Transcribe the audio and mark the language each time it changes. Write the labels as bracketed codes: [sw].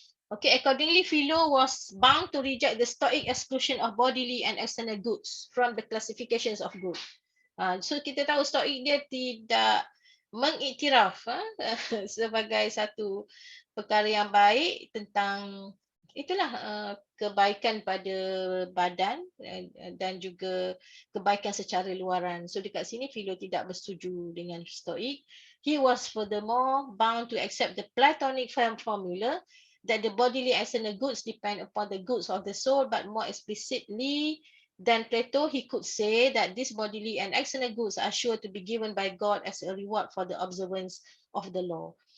[en] Okay, accordingly, Philo was bound to reject the Stoic exclusion of bodily and external goods from the classifications of good. [ms] So kita tahu Stoic dia tidak mengiktiraf sebagai satu perkara yang baik tentang itulah kebaikan pada badan dan juga kebaikan secara luaran. So dekat sini Philo tidak bersetuju dengan Stoic. [en] He was furthermore bound to accept the Platonic formula that the bodily external goods depend upon the goods of the soul, but more explicitly than Plato, he could say that these bodily and external goods are sure to be given by God as a reward for the observance of the law.